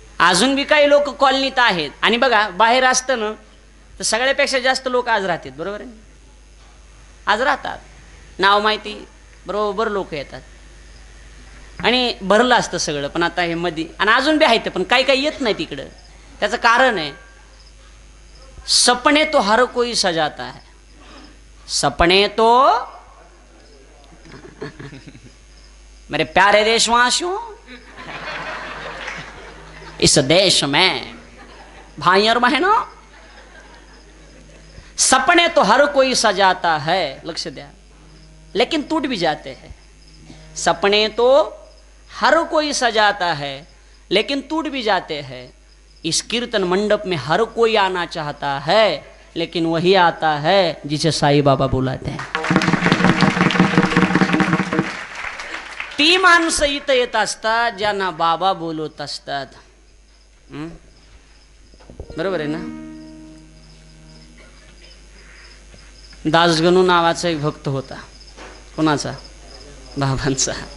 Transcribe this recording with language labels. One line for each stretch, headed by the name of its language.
Marathi: अजून बी काही लोक कॉलनीत आहेत. आणि बघा, बाहेर असतं ना तर सगळ्यापेक्षा जास्त लोक आज राहतात, बरोबर आहे. आज राहतात, नाव माहिती, बरोबर लोक येतात आणि भरलं असतं सगळं. पण आता हे मध्ये आणि अजून बी आहेत, पण काही काही येत नाही तिकडं. त्याचं कारण आहे,
Hindi: सपने तो हर कोई सजाता है, सपने तो मेरे प्यारे देशवासियों, इस देश में भाई और बहनों, सपने तो हर कोई सजाता है,
Marathi: लक्ष्य द्या,
Hindi: लेकिन टूट भी जाते हैं. सपने तो हर कोई सजाता है लेकिन टूट भी जाते हैं. इस कीर्तन मंडप में हर कोई आना चाहता है, लेकिन वही आता है जिसे साईं बाबा बुलाते हैं.
Marathi: ती माणसं इथं येत असतात ज्यांना बाबा बोलवत असतात. बरोबर आहे ना? दासगणू नावाचा एक भक्त होता. कोणाचा? बाबांचा.